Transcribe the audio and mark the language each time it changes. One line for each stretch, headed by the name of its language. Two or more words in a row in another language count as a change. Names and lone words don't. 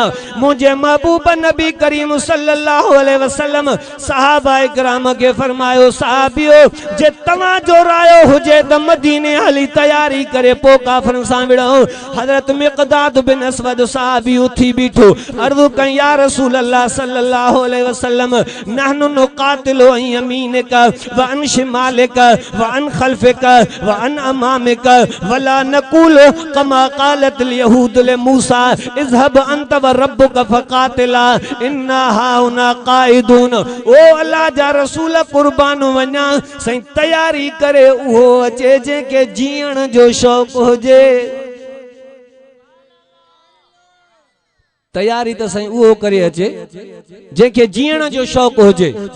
Sindhi: मुझे महबूब नबी करीम
Arabic: صلى الله عليه وسلم
Sindhi: सहाबा इकराम के फरमायो, साहबियो जे तव्हां जो रायो हुजे त मदीने हली तैयारी करे पो काफरन सां विढ़ो। हजरत मिक़दाद बिन असवद साहबी उथी बीठो, अर्ज़ कई
Arabic: يا رسول الله صلى الله عليه وسلم نحن نقاتل عن يمينك وعن شمالك وعن خلفك وعن أمامك ولا نقول كما قالت اليهود لموسى اذهب أنت وربك فقاتلا إنا هاهنا قاعدون.
Sindhi: ओ अल्लाह जा रसूल कुर्बान वञा, सही तैयारी करे उहो अचे जंहिंखे जीअण जो शौक़ हुजे। तैयारी तो सही उहो करे अचे जंहिंखे जीअण जो शौक़ हुजे।